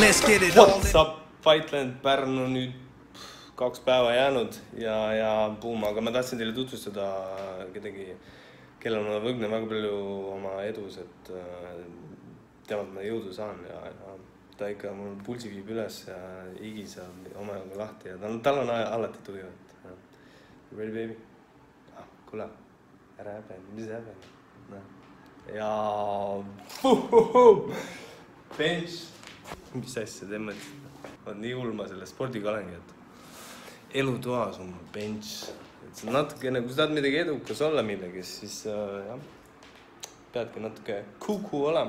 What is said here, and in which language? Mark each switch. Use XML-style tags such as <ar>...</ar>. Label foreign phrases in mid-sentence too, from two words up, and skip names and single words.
<en>What's up,</en> <et>FIGHTLAND, Pärnu nüüd 2 päeva jäänud ja boom, aga ma tahtsin teile tutvustada kedagi, kellel ma võgnen väga palju oma edus, et temalt ma jõudu saan ja ta ikka mul pulsi viib üles ja higi saab omajaga lahti ja tal on alati tuju, et</et> <en>ready baby?</en> <et>Kuule, ära häbene, mis häbene? Ja bench, mis asja te mõtlesite? On nii ulma selle spordiga olengi, et elutoas on bench. See on natukene, kui sa tahad midagi edukas olla millegi, siis peadki natuke kuku olema.</et>